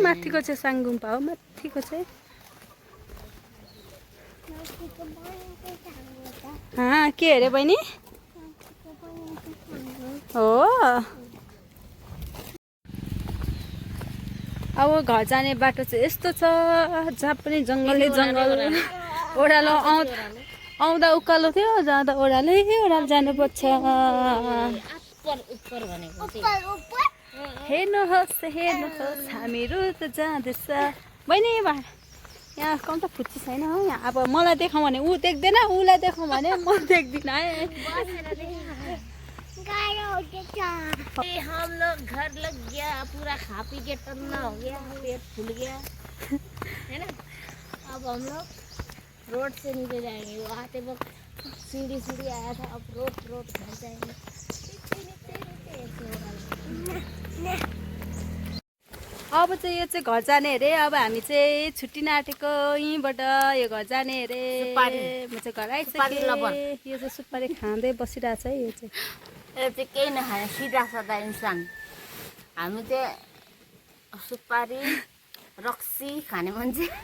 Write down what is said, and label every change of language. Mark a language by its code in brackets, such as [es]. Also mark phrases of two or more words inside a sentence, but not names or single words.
[ne] माथिको चाहिँ साङ गुम्पा हो माथिको चाहिँ के अरे बहिनी हो अब घर जाने बाटो चाहिँ यस्तो छ जहाँ पनि जङ्गलै जङ्गल ओह्रालो आउँदा उकालो थियो जाँदा ओह्रालै ओह्रालो जानुपर्छ हेर्नुहोस् हामीहरू त जाँदैछ बहिनी यहाँ कम त फुच्ची छैन हो यहाँ अब मलाई देखाउँ भने ऊ देख्दैन उसलाई देखाउँ भने म देख्दिनँ है [hi] हम लोग घर लग गया पूरा खा पी के टन्ना हो गया पेट फूल गया है ना अब हम लोग रोड से नीचे जाएंगे वो आते वक्त सीढ़ी आया था अब रोड घर जाएंगे [ne] अब चाहिँ यो चाहिँ घर जाने अरे अब हामी चाहिँ छुट्टिन आँटेको यहीँबाट यो घर जाने अरे म चाहिँ घर आइसकेँ यो चाहिँ सुपारी खाँदै बसिरहेछ है यो चाहिँ केही नखाने सिधा सादा इन्सान हामी चाहिँ सुपारी रक्सी खाने मान्छे